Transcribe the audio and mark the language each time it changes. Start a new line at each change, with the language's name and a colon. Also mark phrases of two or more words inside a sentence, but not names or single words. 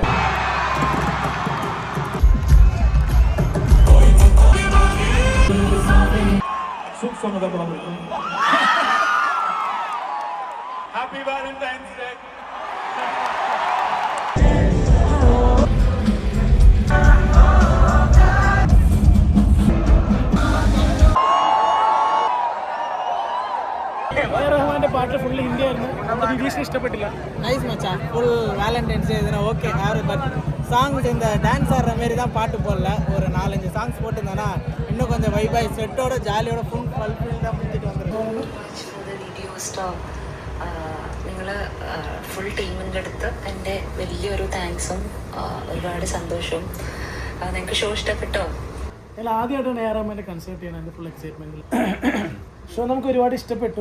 English: Happy Valentine's Day.
Malayalam: റഹ്മാന്റെ പാട്ട്
English: full Hindi
Malayalam: ആയിരുന്നു. നമ്മുടെ വിദേശം ഇഷ്ടപ്പെട്ടില്ല. നൈസ് മച്ചാ.
English: full Valentine's Day
Malayalam: ഇതിനെ ഓക്കെ.
Tamil: ബട്ട് சாங்ஸ் இந்த டான்ஸ் ஆடுற மாரி தான் பாட்டு போடல, ஒரு 4-5 சாங்ஸ் போட்டுருந்தேன்னா இன்னும் கொஞ்சம் வைபாய் செட்டோட ஜாலியோட ஃபுல் ஃபுல்ஃபில்டாக முடிஞ்சிட்டு வந்துருக்கோம்.
Malayalam: വീഡിയോ സ്റ്റാർ നിങ്ങൾ ഫുൾ ടീമിൻ്റെ അടുത്ത് എൻ്റെ വലിയൊരു താങ്ക്സും ഒരുപാട് സന്തോഷവും. നിങ്ങൾക്ക് ഷോ ഇഷ്ടപ്പെട്ടോ? ഞങ്ങൾ ആദ്യമായിട്ടാണ് എ ആർ റഹ്മാൻ്റെ കൺസേർട്ട് ചെയ്യാൻ എൻ്റെ ഫുൾ എക്സൈറ്റ്മെൻറ്റിൽ. ഷോ നമുക്ക് ഒരുപാട് ഇഷ്ടപ്പെട്ടു.